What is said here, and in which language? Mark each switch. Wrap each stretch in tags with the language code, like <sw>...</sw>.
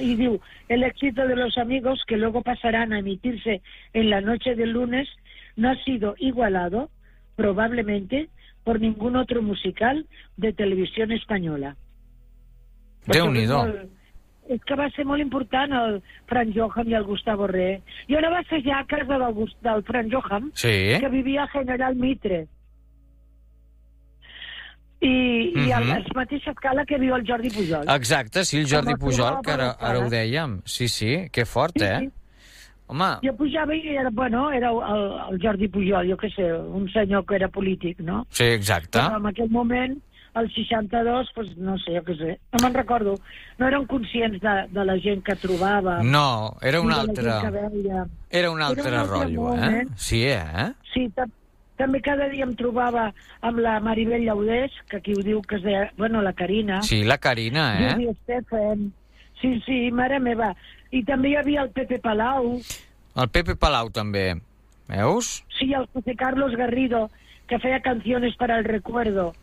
<ca>I diu,</ca> <es>el éxito de los amigos que luego pasarán a emitirse en la noche del lunes no ha sido igualado, probablemente, por ningún otro musical de televisión española.</es> <ca>Déu-n'hi-do. És que va ser molt important el Frank Johan i el Gustavo Re. Jo no va ser ja a casa del Frank Johan, sí, que vivia a General Mitre. I a la mateixa escala que viu el Jordi Pujol. Exacte, sí, el Jordi Pujol, que ara ho dèiem. Sí, sí, que fort, sí, eh? Sí. Home. Jo pujava i era, bueno, era el Jordi Pujol, jo què sé, un senyor que era polític, no? Sí, exacte. Però en aquell moment, el 62, pues, no sé, jo què sé, no me'n recordo. No eren conscients de la gent que trobava. No, era un altre... Era un altre rotllo, eh? Sí, eh? Sí, també cada dia em trobava amb la Maribel Llaudés, que aquí ho diu que es deia, bueno, la Carina. Sí, la Carina, eh? Júlia Estefan. Sí, sí, mare meva... I també hi havia el Pepe Palau. El Pepe Palau, també. Veus? Sí, el José Carlos Garrido, que feia canciones para el recuerdo.</ca>